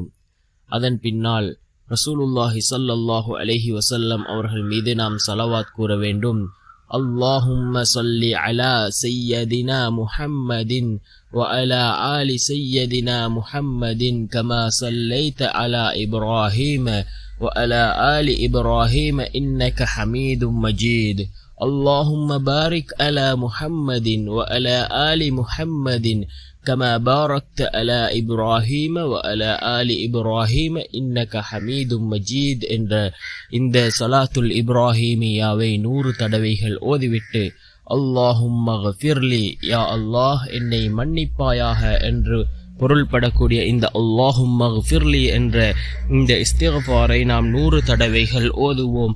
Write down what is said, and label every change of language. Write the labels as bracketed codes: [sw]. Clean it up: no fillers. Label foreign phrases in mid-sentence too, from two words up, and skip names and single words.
[ta] அதன் பின்னால் [ar] رسول الله صلى الله عليه وسلم [ta] அவர்கள் மீது நாம் ஸலவாத் கூற வேண்டும். [ar] اللهم صل على سيدنا محمد وعلى آل سيدنا محمد كما صليت على إبراهيم وعلى آل إبراهيم إنك حميد مجيد. اللهم بارك على محمد وعلى آل محمد كما باركت على إبراهيم وعلى آل إبراهيم إنك حميد مجيد [ta] என்ற இந்த ஸலாத்துல் இப்ராஹீமியாவை 100 தடவைகள் ஓதிவிட்டு [ar] اللهم اغفر لي, يا الله [ta] என்னை மன்னிப்பாயாக என்று பொருள்படக்கூடிய இந்த [ar] اللهم اغفر لي [ta] என்ற இந்த இஸ்திக்ஃபாரை நாம் 100 தடவைகள் ஓதுவோம்.